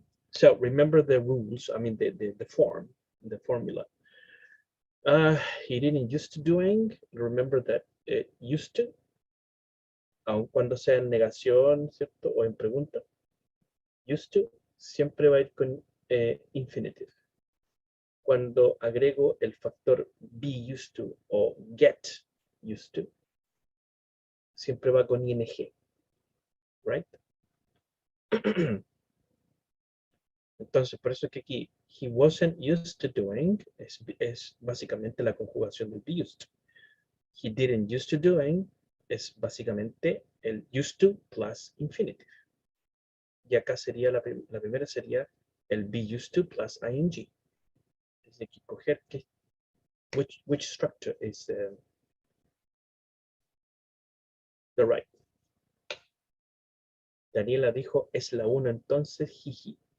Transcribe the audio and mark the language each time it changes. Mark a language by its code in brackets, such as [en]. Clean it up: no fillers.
[en] So remember the rules, I mean the form, the formula. He didn't used to doing, remember that it used to, [es] aun cuando sea en negación, ¿cierto? O en pregunta, used to siempre va a ir con infinitive. Cuando agrego el factor be used to o get used to, siempre va con ing, [en] right? [es] Entonces, por eso que aquí, [en] he wasn't used to doing, [es] es básicamente la conjugación del be used to. [en] He didn't used to doing, [es] es básicamente el used to plus infinitive. Y acá sería la primera sería el be used to plus ing. Es de que coger que, [en] which structure is the right. [es] Daniela dijo, es la 1 entonces, jiji.